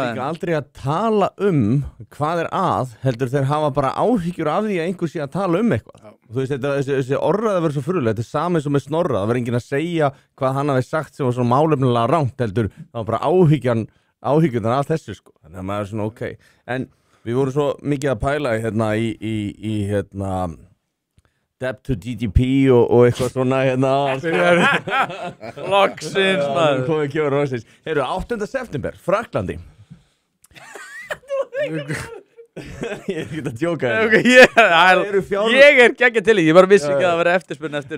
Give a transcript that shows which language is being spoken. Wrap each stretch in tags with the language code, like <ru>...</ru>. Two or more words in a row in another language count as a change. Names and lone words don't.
<is>Við erum aldrei að tala hvað er heldur þeir hafa bara áhyggjur af því að einhver sé að tala eitthvað. Já. Þú veist, þessi orðræða verður svo furðulega, þetta er sama eins og með Snorra, það verður enginn að segja hvað hann hafi sagt sem var svona málefnilega rangt, heldur það var bara áhyggjurnar af þessu sko, þannig að maður er svona ok. En við vorum svo mikið að pæla í</is> <en>debt to GDP</en> <is>og eitthvað svona loksins maður komið kemur loksins. 8. september, Frakklandi. Ég er ekki að djóka Okay, hérna. ég geggja til því, ég bara vissi ekki að það vera eftirspurn eftir</is>